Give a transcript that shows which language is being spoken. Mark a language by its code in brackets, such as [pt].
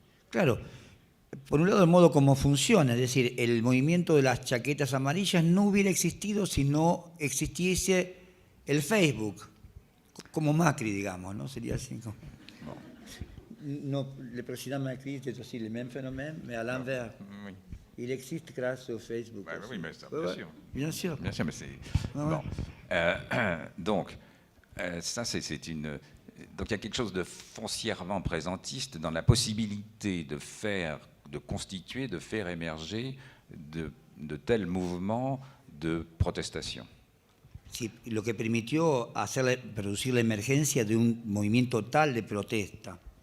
[es] Claro, por un lado el modo como funciona, es decir, el movimiento de las chaquetas amarillas no hubiera existido si no existiese el Facebook, como Macri, digamos, ¿no? Sería así como... [fr] No, le président Macri, c'est aussi le même phénomène, mais à l'envers. Oui. Il existe grâce au Facebook. Bah, oui, mais ça, Ouais, bien ouais. sûr. Bien sûr. Bien sûr, mais c'est... Ouais, Bon. Donc, ça, c'est une... Donc, il y a quelque chose de foncièrement présentiste dans la possibilité de faire, de constituer, de faire émerger de tels mouvements de protestation. [es] Sí, lo que permitió producir la emergencia de un movimiento tal de protesta.